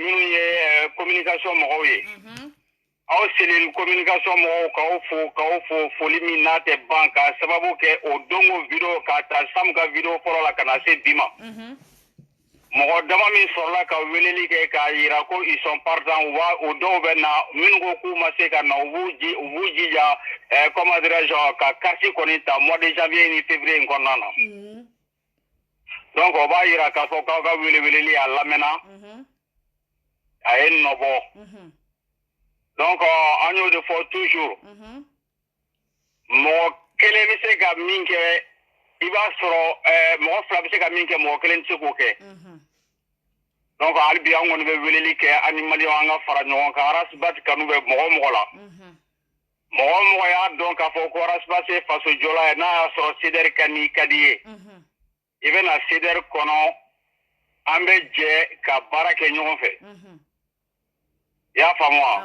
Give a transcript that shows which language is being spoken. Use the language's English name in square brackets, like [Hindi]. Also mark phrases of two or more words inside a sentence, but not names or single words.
[Bambara] minnu ye communication mɔgɔw ye aw selil communication mɔgɔw k'aw fo foli min n'a tɛ ban ka sababu kɛ o dongo video k'a ta Sam ka video fɔlɔ la ka na se bi ma mɔgɔ dama min sɔrɔla ka weleli kɛ k'a yira ko [French] ils sont partants [Bambara] wa o dɔw bɛ na minnu ko k'u ma se ka na u b'u jija [French] comment dirais-je [Bambara] ka carte kɔni ta [French] mois de janvier [Bambara] ni février in kɔnɔna na donc o b'a yira k'a fɔ k'aw ka weleweleli a lamɛnna a ye nɔbɔ donc an y'o de fɔ toujours mɔgɔ kelen bɛ se ka min kɛ i b'a sɔrɔ mɔgɔ fila bɛ se ka min kɛ mɔgɔ kelen tɛ se k'o kɛ donc hali bi an kɔni bɛ weleli kɛ an ni maliyɛnw an ka fara ɲɔgɔn kan Arasibati kanu bɛ mɔgɔ o mɔgɔ la mɔgɔ o mɔgɔ y'a dɔn k'a fɔ ko Arasibati ye faso jɔla ye n'a y'a sɔrɔ CDR ka di ye i bɛna CDR kɔnɔ an bɛ jɛ ka baara kɛ ɲɔgɔn fɛ i y'a faamu wa